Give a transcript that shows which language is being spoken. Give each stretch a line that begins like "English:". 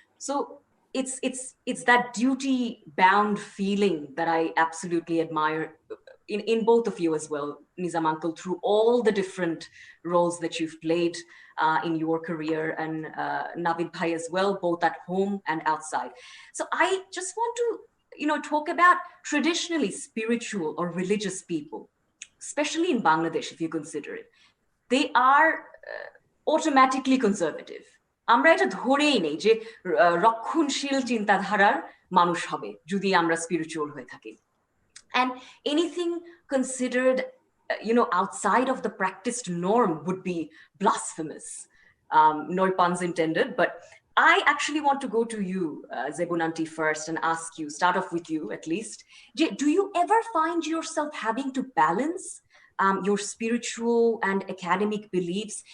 English: So it's that duty bound feeling that I absolutely admire in both of you as well, Nizam Uncle, through all the different roles that you've played in your career, and Navid Bhai as well, both at home and outside. So I just want to, talk about traditionally spiritual or religious people, especially in Bangladesh, if you consider it. They are automatically conservative.
Bangla: আমরা এটা ধরেই নেই যে রক্ষণশীল চিন্তাধারার মানুষ হবে যদি আমরা স্পিরিচুয়াল হয়ে থাকি।
English: And anything considered, outside of the practiced norm would be blasphemous. No puns intended, but I actually want to go to you, Zebun Aunty, first and ask you, start off with you at least. Do you ever find yourself having to balance your spiritual and academic beliefs?